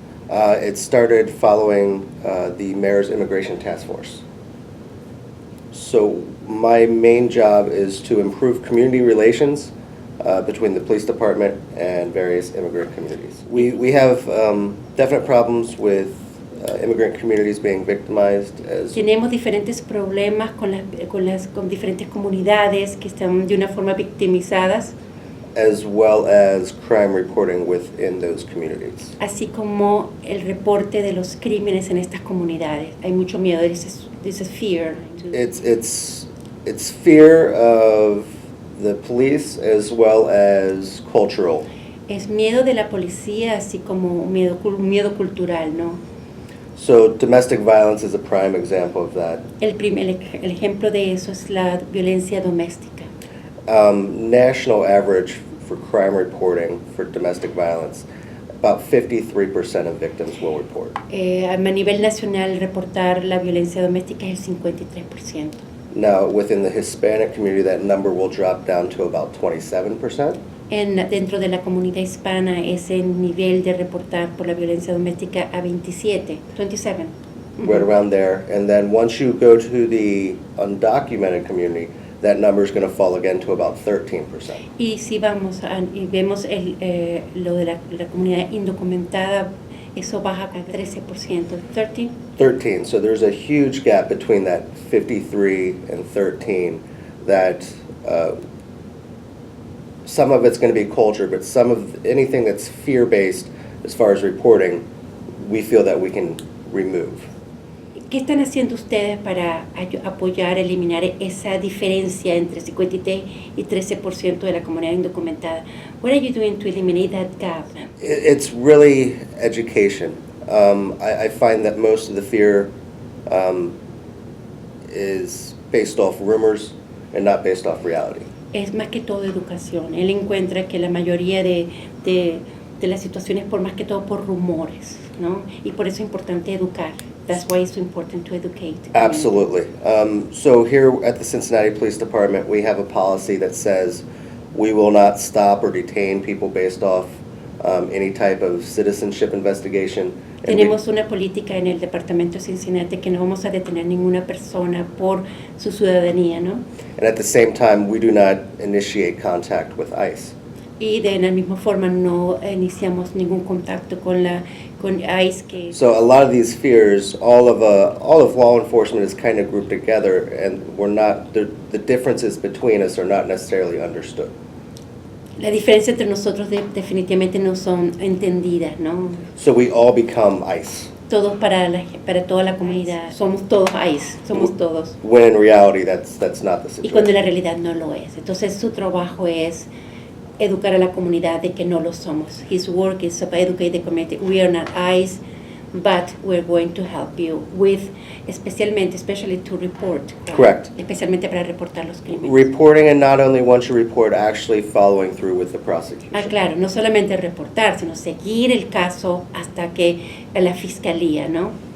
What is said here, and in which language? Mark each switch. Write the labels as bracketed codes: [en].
[en] It started following the Mayor's Immigration Task Force. So my main job is to improve community relations between the police department and various immigrant communities. We have definite problems with immigrant communities being victimized. [es] Tenemos diferentes problemas con diferentes comunidades que están de una forma victimizadas. [en] As well as crime reporting within those communities. [es] Así como el reporte de los crímenes en estas comunidades. Hay mucho miedo. [en] This is fear. It's fear of the police as well as cultural. [es] Es miedo de la policía, así como miedo cultural, ¿no? [en] So domestic violence is a prime example of that. [es] El ejemplo de eso es la violencia doméstica. [en] National average for crime reporting for domestic violence, about 53% of victims will report. [es] A nivel nacional, reportar la violencia doméstica es el 53%. [en] Now, within the Hispanic community, that number will drop down to about 27%. [es] Dentro de la comunidad hispana, ese nivel de reportar por la violencia doméstica a 27. [en] Right around there. And then once you go to the undocumented community, that number is going to fall again to about 13%. [es] Y si vamos y vemos lo de la comunidad indocumentada, eso baja a 13%. 13. [en] So there's a huge gap between that 53 and 13 that some of it's going to be culture, but some of anything that's fear-based as far as reporting, we feel that we can remove. [es] ¿Qué están haciendo ustedes para apoyar, eliminar esa diferencia entre 53 y 13% de la comunidad indocumentada? [en] What are you doing to eliminate that gap? It's really education. I find that most of the fear is based off rumors and not based off reality. [es] Es más que todo educación. Él encuentra que la mayoría de las situaciones por más que todo por rumores, ¿no? Y por eso es importante educar. [en] That's why it's so important to educate. Absolutely. So here at the Cincinnati Police Department, we have a policy that says we will not stop or detain people based off any type of citizenship investigation. [es] Tenemos una política en el Departamento de Cincinnati que no vamos a detener ninguna persona por su ciudadanía, ¿no? [en] And at the same time, we do not initiate contact with ICE. [es] Y de la misma forma no iniciamos ningún contacto con ICE que. [en] So a lot of these fears, all of law enforcement is kind of grouped together, and the differences between us are not necessarily understood. [es] La diferencia entre nosotros definitivamente no son entendidas, ¿no? [en] So we all become ICE. [es] Todos para toda la comunidad, somos todos ICE, somos todos. [en] When in reality, that's not the situation. [es] Y cuando en la realidad no lo es. Entonces su trabajo es educar a la comunidad de que no lo somos. [en] His work is to educate the community. We are not ICE, but we're going to help you with, especially to report. Correct. [es] Especialmente para reportar los crímenes. [en] Reporting, and not only once you report, actually following through with the prosecution. [es] Claro, no solamente reportar, sino seguir el caso hasta que la fiscalía, ¿no?